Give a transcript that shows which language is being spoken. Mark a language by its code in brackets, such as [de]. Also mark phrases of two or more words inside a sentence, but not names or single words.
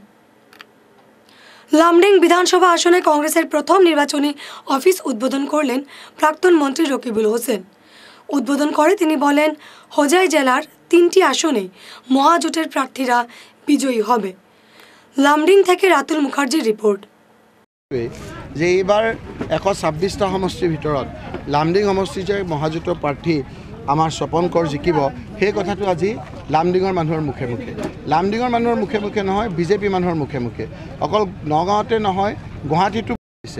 [bn] লামডিং বিধানসভা আসনে কংগ্রেসের প্রথম নির্বাচনী অফিস উদ্বোধন করলেন প্রাক্তন মন্ত্রী রকিবুল হোসেন। উদ্বোধন করে তিনি বলেন, হোজাই জেলার 3টি আসনে মহাজোটের প্রার্থীরা বিজয়ী হবে। লামডিং থেকে রাতুল মুখার্জির রিপোর্ট। [as] যে এইবাৰ 126টা সমষ্টিৰ ভিতৰত লামডিং সমষ্টি যে মহাজোঁটৰ প্ৰাৰ্থী আমাৰ স্বপন কৌৰ জিকিব, সেই কথাটো আজি লামডিঙৰ মানুহৰ মুখে মুখে, লামডিঙৰ মানুহৰ মুখে মুখে নহয়, বিজেপি মানুহৰ মুখে মুখে, অকল নগাঁৱতে নহয় গুৱাহাটীতো হৈছে।